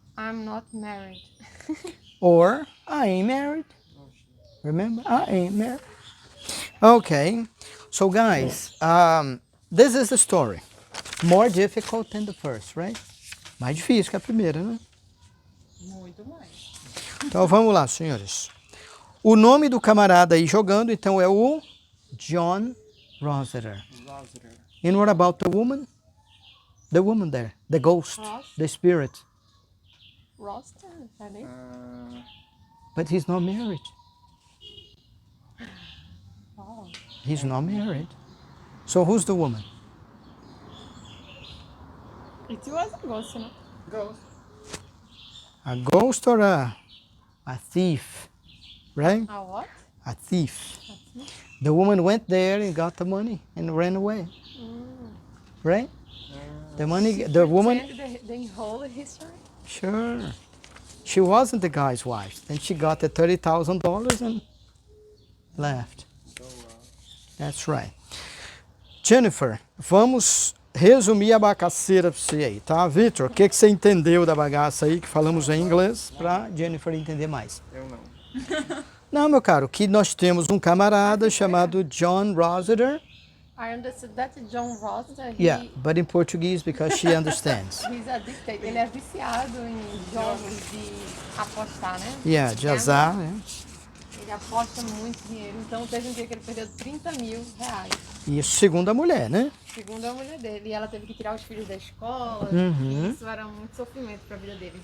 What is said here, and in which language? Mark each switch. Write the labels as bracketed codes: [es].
[en] I'm not married." Or, I ain't married. Remember, I ain't married. Okay, so guys, this is the story. More difficult than the first, right? [pt] Mais difícil que a primeira, né? Muito mais. Então vamos lá, senhores. O nome do camarada aí jogando, então, é o John Rossiter. Rossiter. [en] And what about the woman? The woman there, the ghost, Ross? the spirit. Roster? Her name? But he's not married. Oh. He's not married. So who's the woman? It was a ghost, no? Ghost. A ghost or a thief, right? A what? A thief. The woman went there and got the money and ran away, right? The money, the woman, The whole history? sure. She wasn't the guy's wife. Then she got the $30,000 and left. That's right. [pt] Jennifer, vamos resumir a bagaceira para você aí, tá? Victor, o que você entendeu da bagaça aí que falamos em inglês para Jennifer entender mais? Eu não. Não, meu caro, que nós temos um camarada chamado John Rossiter. [en] I understood that John Roster, Yeah, but in Portuguese because she understands. he's addicted. [pt] Ele é viciado em jogos de apostar, né? Yeah, de azar, né? Ele aposta muito dinheiro. Então teve um dia que ele perdeu 30 mil reais. Isso segundo a mulher, né? Segundo a mulher dele. E ela teve que tirar os filhos da escola. Uhum. E isso era muito sofrimento para a vida deles.